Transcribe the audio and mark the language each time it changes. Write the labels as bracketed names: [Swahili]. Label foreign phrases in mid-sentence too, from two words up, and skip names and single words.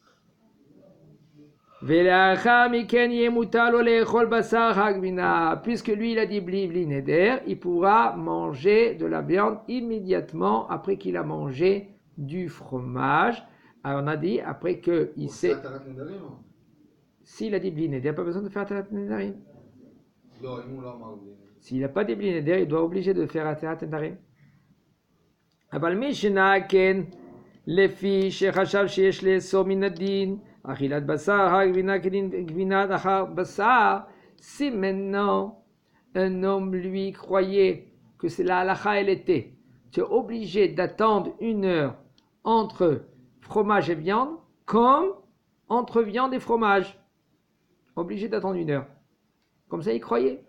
[French] Puisque lui il a dit [Hebrew] בלי נדר, [French] il pourra manger de la viande immédiatement après qu'il a mangé du fromage. Alors on a dit après qu'il sait. S'il a dit [Hebrew] בלי נדר, [French] il n'a pas besoin de faire [Hebrew] התרת נדרים. [French] S'il n'a pas dit [Hebrew] בלי נדר, [French] il doit obliger de faire [Hebrew] התרת נדרים. אבל מי שנעקן לפי שחשב שיש לאסור מן הדין אכילת בשר הגבינה כדין גבינת אחר בשר, [French] si maintenant un homme lui croyait que c'est la halakha elle était, tu es obligé d'attendre 1 heure entre fromage et viande comme entre viande et fromage, obligé d'attendre 1 heure, comme ça il croyait.